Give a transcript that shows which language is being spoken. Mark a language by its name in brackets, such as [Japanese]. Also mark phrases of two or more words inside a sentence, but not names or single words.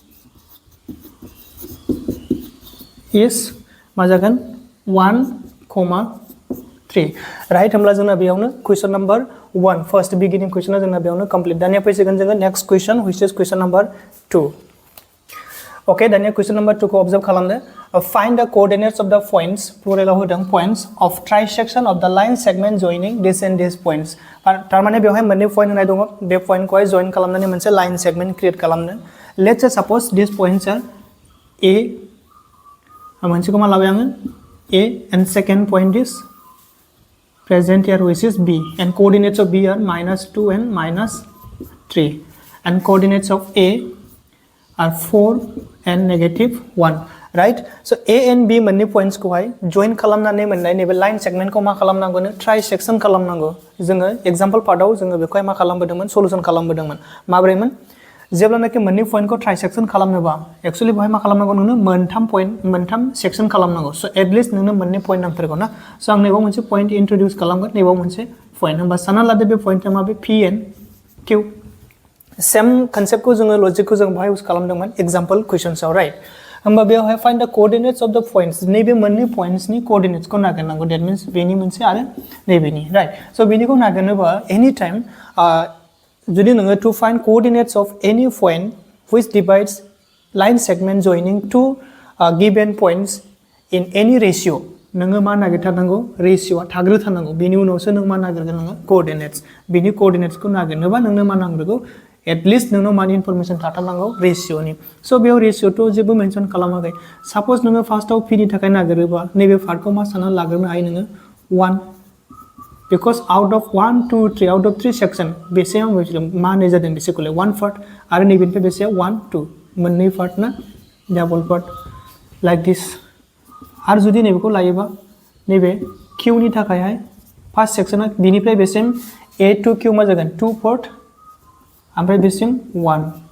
[Bodo] is मा जागोन 1, 3 right हमला जोंना बेयावनो [English] question number 1 first beginning [Bodo] क्वेश्चना जोंना बेयावनो कंप्लीट दानिया फैसिगोन जोङो [English] next question which is question number 2 okay [Bodo] दानिया [English] question number 2 [Bodo] को ऑब्जर्व खालामदो [English] find the coordinates of the points [Bodo] प्लुरलाव होदों [English] points of trisection of the line segment joining this and this points [Bodo] तार माने बेवहाय मोननै पॉइंट होनाय दङ बे पॉइंट खौहाय जॉइन खालामनानै मोनसे [English] line segment create [Bodo] खालामनो [English] let's say suppose this points are a [Bodo] मोनसेखौ मा लाबाय आङो [English] a and second point is present here which is b and coordinates of b are -2 and -3 and coordinates of a are 4 and -1 right so a and b [Bodo] मोननै points खौहाय join खालामनानै मोननाय नैबे [English] line segment [Bodo] खौ मा खालामनांगौनो ट्राइसेक्शन खालामनांगौ जोङो एग्जांपल पार्टआव जोङो बेखौहाय मा खालामबोदोंमोन सल्युशन खालामबोदोंमोन माब्रैमोन जेब्लानाखि मोननै पॉइंटखौ ट्राइसेक्शन खालामनोबा एक्चुअली बहाय मा खालामनांगौ नोंनो मोनथाम सेक्शन खालामनांगौ सो एटलिस्ट नोंनो मोननै पॉइंट नांथारगौ ना सो आं नैबाव मोनसे पॉइंट इंट्रोड्यूस खालामगोन नैबाव मोनसे पॉइंट होमबा सानना लादो बे पॉइंटआ माबे [English] p and q [Bodo] सेम कन्सेप्टखौ जोङो लजिकखौ जों बहाय यूज खालामदोंमोन एग्जांपल क्वेश्चनसआव राइट होमबा बेवहाय [English] find the coordinates of the points [Bodo] नैबे मोननै पॉइंट्सनि कोऑर्डिनेट्सखौ नागिरनांगौ [English] that means [Bodo] बेनि मोनसे आरो नैबेनि राइट सो बेनिखौ नागिरनोबा [English] any time [Bodo] जुदि नोङो [English] to find coordinates of any point which divides line segment joining two given points in any ratio [Bodo] नोङो मा नागिरथारनांगौ रेशियोआ थाग्रोथारनांगौ बेनि उनावसो नों मा नागिरगोन नोङो कोअर्डिनेट्स बिनि कोअर्डिनेट्सखौ नागिरनोबा नोंनो मा नांग्रोगौ एटलिस्ट नोंनाव मानि इनफरमेशन थाथारनांगौ रेशियोनि स' बेयाव रेशियोथ' जेबो मेनसन खालामाखै साप'ज नोङो फार्स्टआव पिनि थाखाय नागिरोबा नैबे पार्टखौ मा साननानै लाग्रोनो हायो नोङो 1 बिकज [English] out of 1 2 3 out of 3 [Bodo] सेक्शन बेसे मा होनाय जादों बेसेखौलाय 1 पार्ट आरो नैबेनिफ्राय बेसे 1 2 मोननै पार्ट ना [English] double part like this [Bodo] आरो जुदि नैबेखौ लायोबा नैबे किउनि थाखायहाय फार्स्ट सेक्शना बिनिफ्राय बेसिम [English] a to q [Bodo] मा जागोन 2 पार्ट ओमफ्राय बेसिम 1